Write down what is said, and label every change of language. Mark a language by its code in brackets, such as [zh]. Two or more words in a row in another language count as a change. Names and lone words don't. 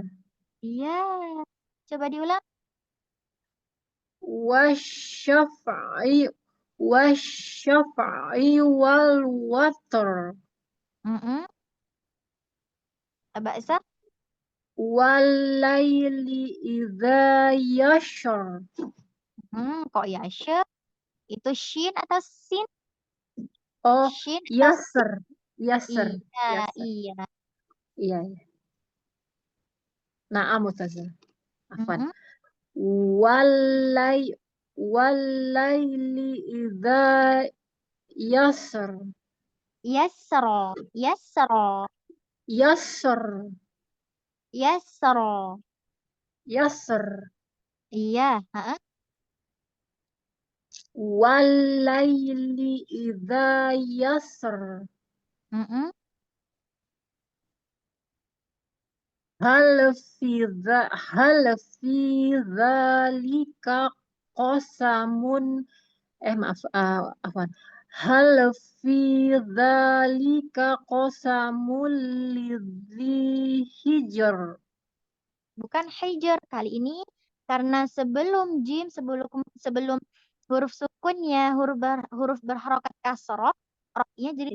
[id] Iya. Coba diulang. [ar] والشفع والوتر. [id] Coba Isa. [ar] والليل إذا يسر. [id] Kok yasya? Itu shin atau sin? Oh, Shin atau sin? [ar] يسر يسر. [id] Iya, [ar] Yasser. [id] iya. Iya, iya. [ar] نعم أستاذة عفوا. Mm-mm. والليل إذا يسر. يسرا يسرا. Yasser. Yassara. Yasser. [id] Iya. Heeh. [ar] والليل إذا يسر. Mm-mm. هل في ذلك قسم maaf afwan. هل في ذلك قسم لذي حجر. [id] Bukan hijar kali ini karena sebelum jim sebelum huruf sukunnya huruf berharokat kasroh, roknya jadi